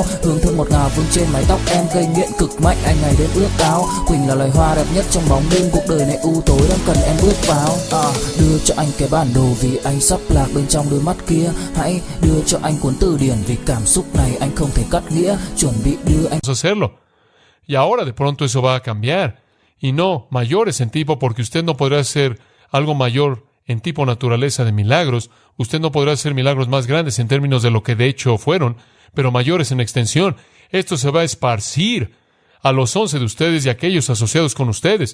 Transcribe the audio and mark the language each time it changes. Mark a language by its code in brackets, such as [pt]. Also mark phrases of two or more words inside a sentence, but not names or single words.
[vi] Hương thơm ngọt ngào vương trên mái tóc em, gây nghiện cực mạnh anh ngày đêm ước ao. Quỳnh là loài hoa đẹp nhất trong bóng đêm, cuộc đời này u tối đang cần em bước vào. Đưa cho anh cái bản đồ vì anh sắp lạc bên trong đôi mắt kia. Hãy đưa cho anh cuốn từ điển vì cảm xúc này anh không thể cắt nghĩa. Chuẩn bị đưa anh [es] hacerlo. Y ahora de pronto eso va a cambiar. Y no mayores en tipo, porque usted no podrá hacer algo mayor en tipo naturaleza de milagros. Usted no podrá hacer milagros más grandes en términos de lo que de hecho fueron, pero mayores en extensión. Esto se va a esparcir a los 11 de ustedes y a aquellos asociados con ustedes.